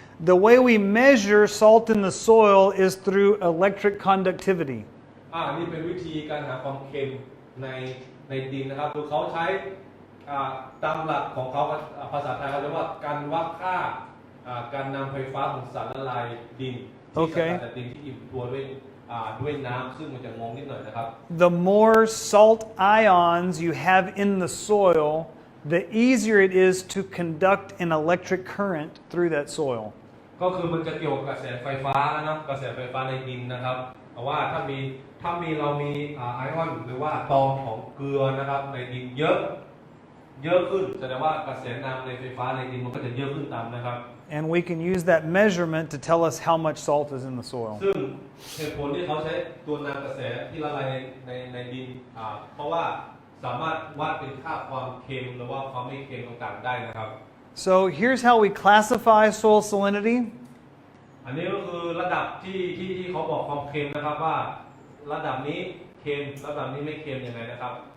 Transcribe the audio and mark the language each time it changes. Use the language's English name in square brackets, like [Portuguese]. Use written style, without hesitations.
[English] The way we measure salt in the soil is through electric conductivity. [Thai] นี่เป็นวิธีการหาความเค็มในดินนะครับคือเขาใช้ตามหลักของเขาภาษาไทยเขาเรียกว่าการวัดค่าการนำไฟฟ้าของสารละลายดินที่สกัดจากดินที่อิ่มตัวด้วยน้ำซึ่งมันจะงงนิดหน่อยนะครับ [English] The more salt ions you have in the soil, the easier it is to conduct an electric current through that soil. [Thai] ก็คือมันจะเกี่ยวกับกระแสไฟฟ้านะกระแสไฟฟ้าในดินนะครับเพราะว่าถ้าเรามีไอออนหรือว่าตองของเกลือนะครับในดินเยอะขึ้นแสดงว่ากระแสน้ำในไฟฟ้าในดินมันก็จะเยอะขึ้นตามนะครับ [English] And we can use that measurement to tell us how much salt is in the soil. [Thai] ซึ่งเหตุผลที่เขาใช้ตัวนำกระแสที่ละลายในดินเพราะว่าสามารถวัดเป็นค่าความเค็มหรือว่าความไม่เค็มต่างๆได้นะครับ [English] So here's how we classify soil salinity. [Thai] อันนี้ก็คือระดับที่เขาบอกความเค็มนะครับว่าระดับนี้เค็มระดับนี้ไม่เค็มยังไงนะครับ